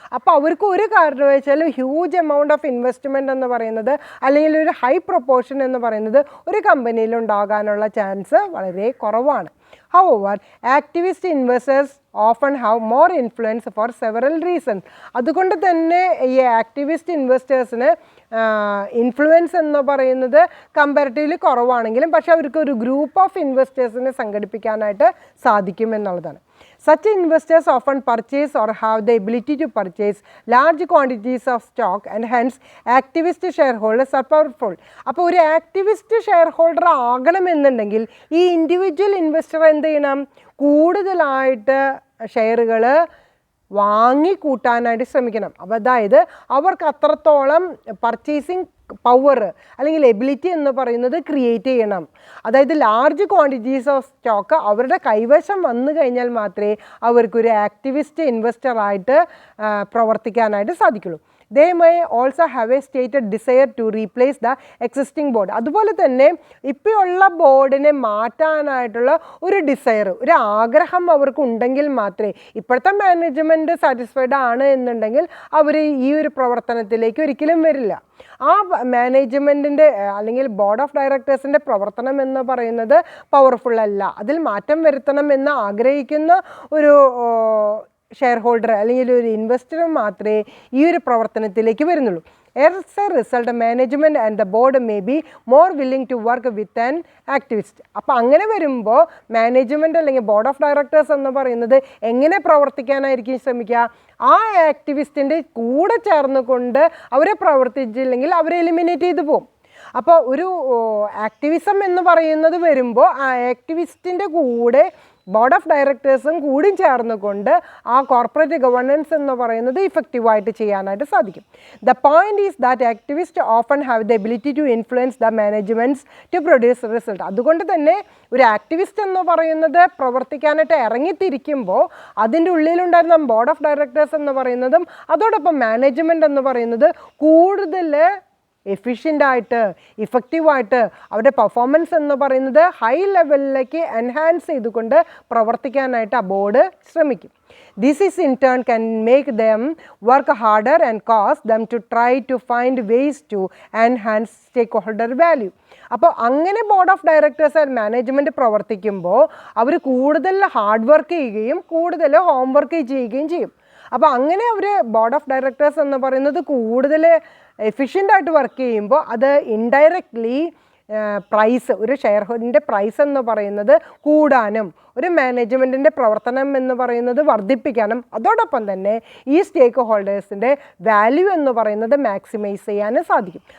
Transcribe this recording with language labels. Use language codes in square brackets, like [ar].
[ml] അപ്പോൾ അവർക്ക് ഒരു കാരണവശാലും ഹ്യൂജ് എമൗണ്ട് ഓഫ് ഇൻവെസ്റ്റ്മെൻറ്റ് എന്ന് പറയുന്നത് അല്ലെങ്കിൽ ഒരു ഹൈ പ്രൊപ്പോർഷൻ എന്ന് പറയുന്നത് ഒരു കമ്പനിയിൽ ഉണ്ടാകാനുള്ള ചാൻസ് വളരെ കുറവാണ്. [en] However, activist investors often have more influence for several reasons. [ml] അതുകൊണ്ട് തന്നെ ഈ ആക്ടിവിസ്റ്റ് ഇൻവെസ്റ്റേഴ്സിന് ഇൻഫ്ലുവൻസ് എന്ന് പറയുന്നത് കമ്പാരിറ്റീവ്ലി കുറവാണെങ്കിലും പക്ഷേ അവർക്ക് ഒരു ഗ്രൂപ്പ് ഓഫ് ഇൻവെസ്റ്റേഴ്സിനെ സംഘടിപ്പിക്കാനായിട്ട് സാധിക്കും എന്നുള്ളതാണ്. [en] Such investors often purchase or have the ability to purchase large quantities of stock and hence activist shareholders are powerful. [ml] അപ്പോൾ ഒരു ആക്ടിവിസ്റ്റ് ഷെയർ ഹോൾഡർ ആകണമെന്നുണ്ടെങ്കിൽ ഈ ഇൻഡിവിജ്വൽ ഇൻവെസ്റ്റർ എന്ത് ചെയ്യണം, കൂടുതലായിട്ട് ഷെയറുകൾ വാങ്ങിക്കൂട്ടാനായിട്ട് ശ്രമിക്കണം. അപ്പോൾ അതായത് അവർക്ക് അത്രത്തോളം പർച്ചേസിങ് പവർ അല്ലെങ്കിൽ എബിലിറ്റി എന്ന് പറയുന്നത് ക്രിയേറ്റ് ചെയ്യണം. അതായത് ലാർജ് ക്വാണ്ടിറ്റീസ് ഓഫ് സ്റ്റോക്ക് അവരുടെ കൈവശം വന്നു കഴിഞ്ഞാൽ മാത്രമേ അവർക്കൊരു ആക്ടിവിസ്റ്റ് ഇൻവെസ്റ്ററായിട്ട് പ്രവർത്തിക്കാനായിട്ട് സാധിക്കുള്ളൂ. [en] They may also have a stated desire to replace the existing board. [ml] അതുപോലെ തന്നെ ഇപ്പോഴുള്ള ബോർഡിനെ മാറ്റാനായിട്ടുള്ള ഒരു ഡിസയർ, ഒരു ആഗ്രഹം അവർക്ക് ഉണ്ടെങ്കിൽ മാത്രമേ, ഇപ്പോഴത്തെ മാനേജ്മെൻറ്റ് സാറ്റിസ്ഫൈഡ് ആണ് എന്നുണ്ടെങ്കിൽ അവർ ഈ ഒരു പ്രവർത്തനത്തിലേക്ക് ഒരിക്കലും വരില്ല. ആ മാനേജ്മെൻറ്റിൻ്റെ അല്ലെങ്കിൽ ബോർഡ് ഓഫ് ഡയറക്ടേഴ്സിൻ്റെ പ്രവർത്തനം എന്ന് പറയുന്നത് പവർഫുൾ അല്ല, അതിൽ മാറ്റം വരുത്തണം എന്ന് ആഗ്രഹിക്കുന്ന ഒരു ഷെയർ ഹോൾഡർ അല്ലെങ്കിൽ ഒരു ഇൻവെസ്റ്റർ മാത്രമേ ഈ ഒരു പ്രവർത്തനത്തിലേക്ക് വരുന്നുള്ളൂ. [en] As a result, management and the board may be more willing to work with an activist. [ml] അപ്പോൾ അങ്ങനെ വരുമ്പോൾ മാനേജ്മെൻറ്റ് അല്ലെങ്കിൽ ബോർഡ് ഓഫ് ഡയറക്ടേഴ്സ് എന്ന് പറയുന്നത് എങ്ങനെ പ്രവർത്തിക്കാനായിരിക്കും ശ്രമിക്കുക, ആ ആക്ടിവിസ്റ്റിൻ്റെ കൂടെ ചേർന്നുകൊണ്ട് അവരെ പ്രവർത്തിച്ചില്ലെങ്കിൽ അവരെ എലിമിനേറ്റ് ചെയ്തു പോകും. അപ്പോൾ ഒരു ആക്ടിവിസം എന്ന് പറയുന്നത് വരുമ്പോൾ ആ ആക്ടിവിസ്റ്റിൻ്റെ കൂടെ ബോർഡ് ഓഫ് ഡയറക്ടേഴ്സും കൂടി ചേർന്നുകൊണ്ട് ആ കോർപ്പറേറ്റ് ഗവർണൻസ് എന്ന് പറയുന്നത് ഇഫക്റ്റീവായിട്ട് ചെയ്യാനായിട്ട് സാധിക്കും. [en] The point is that activist often have the ability to influence the managements to produce result. [ml] അതുകൊണ്ട് തന്നെ ഒരു ആക്ടിവിസ്റ്റ് എന്ന് പറയുന്നത് പ്രവർത്തിക്കാനായിട്ട് ഇറങ്ങിത്തിരിക്കുമ്പോൾ അതിൻ്റെ ഉള്ളിലുണ്ടായിരുന്ന ബോർഡ് ഓഫ് ഡയറക്ടേഴ്സ് എന്ന് പറയുന്നതും അതോടൊപ്പം മാനേജ്മെൻറ്റ് എന്ന് പറയുന്നത് കൂടുതൽ എഫിഷ്യൻ്റായിട്ട് ഇഫക്റ്റീവായിട്ട് അവരുടെ പെർഫോമൻസ് എന്ന് പറയുന്നത് ഹൈ ലെവലിലേക്ക് എൻഹാൻസ് ചെയ്തുകൊണ്ട് പ്രവർത്തിക്കാനായിട്ട് ആ ബോർഡ് ശ്രമിക്കും. [en] This is in turn can make them work harder and cause them to try to find ways to enhance stakeholder value. [ml] അപ്പോൾ അങ്ങനെ board of directors and management പ്രവർത്തിക്കുമ്പോൾ അവർ കൂടുതൽ ഹാർഡ് വർക്ക് ചെയ്യുകയും കൂടുതൽ ഹോം വർക്ക് ചെയ്യുകയും ചെയ്യും. അപ്പോൾ അങ്ങനെ അവർ ബോർഡ് ഓഫ് ഡയറക്ടേഴ്സ് എന്ന് പറയുന്നത് കൂടുതൽ എഫിഷ്യൻ്റായിട്ട് വർക്ക് ചെയ്യുമ്പോൾ അത് ഇൻഡയറക്റ്റ്ലി പ്രൈസ്, ഒരു ഷെയർ ഹോൾഡറിൻ്റെ പ്രൈസ് എന്ന് പറയുന്നത് കൂടാനും ഒരു മാനേജ്മെൻറ്റിൻ്റെ പ്രവർത്തനം എന്ന് പറയുന്നത് വർദ്ധിപ്പിക്കാനും അതോടൊപ്പം തന്നെ ഈ സ്റ്റേക്ക് ഹോൾഡേഴ്സിൻ്റെ വാല്യൂ എന്ന് പറയുന്നത് മാക്സിമൈസ് ചെയ്യാനും സാധിക്കും.